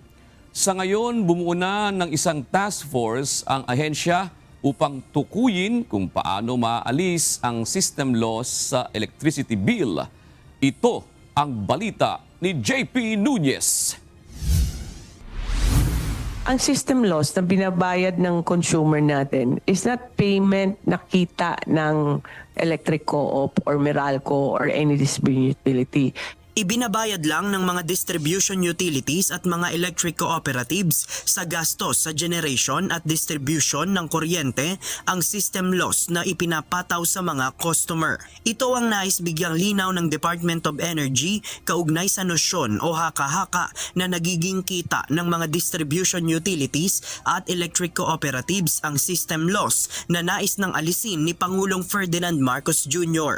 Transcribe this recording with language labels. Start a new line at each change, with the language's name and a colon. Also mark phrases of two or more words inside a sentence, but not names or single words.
Filipino: Sa ngayon, bumuo na ng isang task force ang ahensya upang tukuyin kung paano maalis ang
English: system loss
Filipino: sa
English: electricity bill.
Filipino: Ito ang balita ni JP Nunez. Ang
English: system loss
Filipino: na binabayad ng consumer natin
English: is not payment
Filipino: na kita ng
English: electric co-op or Meralco or any distribution utility.
Filipino: Ibinabayad lang ng mga
English: distribution utilities
Filipino: at mga
English: electric cooperatives
Filipino: sa gastos sa generation at distribution ng kuryente ang
English: system loss
Filipino: na ipinapataw sa mga customer. Ito ang nais bigyang linaw ng Department of Energy kaugnay sa nosyon o haka-haka na nagiging kita ng mga
English: distribution utilities
Filipino: at
English: electric cooperatives
Filipino: ang
English: system loss
Filipino: na nais ng alisin ni Pangulong Ferdinand Marcos Jr.